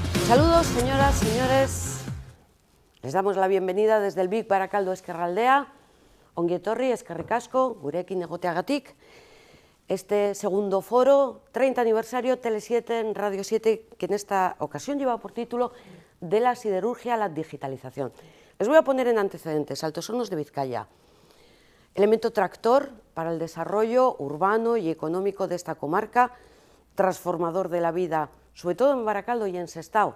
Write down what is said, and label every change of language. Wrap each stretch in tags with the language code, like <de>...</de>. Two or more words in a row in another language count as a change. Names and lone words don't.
<es>Saludos, señoras, señores. Les damos la bienvenida desde el BIC Barakaldo Ezkerraldea.</es> <eu>Ongi etorri, eskerrik asko, gurekin egoteagatik.</eu> <es>Este segundo foro, 30 aniversario, Tele7 en Radio 7, que en esta ocasión lleva por título De la siderurgia a la digitalización. Les voy a poner en antecedentes: Altos Hornos de Vizcaya, elemento tractor para el desarrollo urbano y económico de esta comarca, transformador de la vida, sobre todo en Barakaldo y en Sestao.</es>